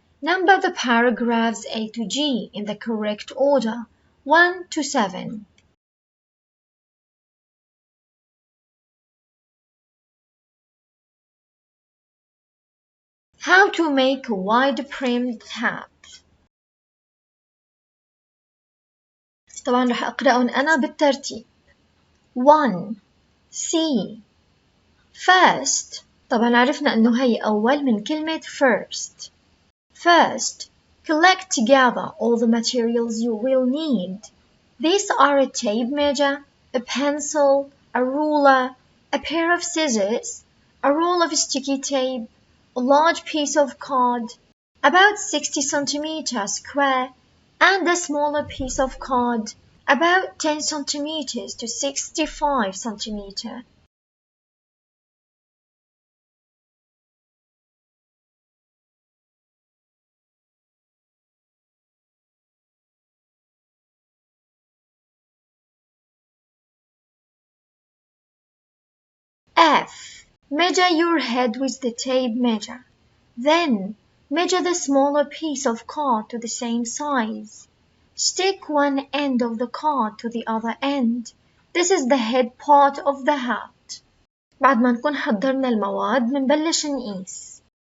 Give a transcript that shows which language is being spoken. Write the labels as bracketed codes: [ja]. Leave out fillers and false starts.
[en] Number the paragraphs A to G in the correct order, 1 to 7. How to make a wide-brimmed hat. [ar] طبعا رح أقرأهم أنا بالترتيب. [en] 1. C. First. [ar] طبعا عرفنا أنه هي أول من كلمة first. [en] First, collect together all the materials you will need. These are a tape measure, a pencil, a ruler, a pair of scissors, a roll of sticky tape, a large piece of card, about 60 centimeters square, and a smaller piece of card, about 10 centimeters to 65 centimeters. F. Measure your head with the tape measure. Then, measure the smaller piece of card to the same size. Stick one end of the card to the other end. This is the head part of the hat. [ar] بعد ما نكون حضرنا المواد منبلش نقيس.